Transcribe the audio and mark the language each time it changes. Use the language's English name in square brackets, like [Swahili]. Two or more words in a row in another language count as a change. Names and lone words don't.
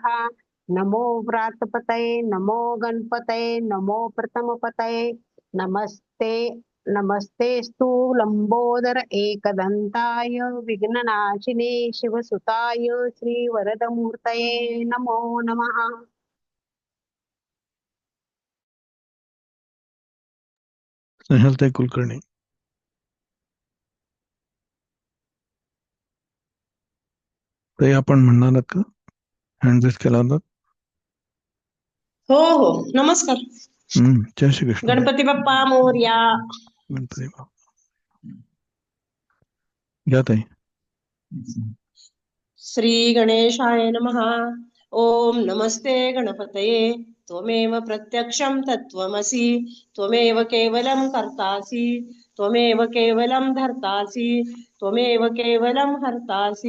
[Sanskrit] नमो व्रातपतये नमो गणपतये नमो प्रथमपतये नमस्ते नमस्तेस्तु लंबोदर एकदंताय विघ्ननाशिने शिवसुताय श्रीवरदमूर्तये नमो नमः। [Marathi] स्नेहलताई कुलकर्णी. ताई आपण म्हणणार आहात का? [English] hand raise [Marathi] केला होता. हो हो नमस्कार. जय श्री कृष्ण. गणपती बाप्पा मोरया. गणपती बाप्पा. घ्या ताई. [Sanskrit] श्री गणेशाय नमः. ओम नमस्ते गणपतये. त्वमेव प्रत्यक्षं तत्त्वमसि. त्वमेव केवलं कर्तासि. त्वमेव केवलं धर्तासि. त्वमेव केवलं हर्तासि.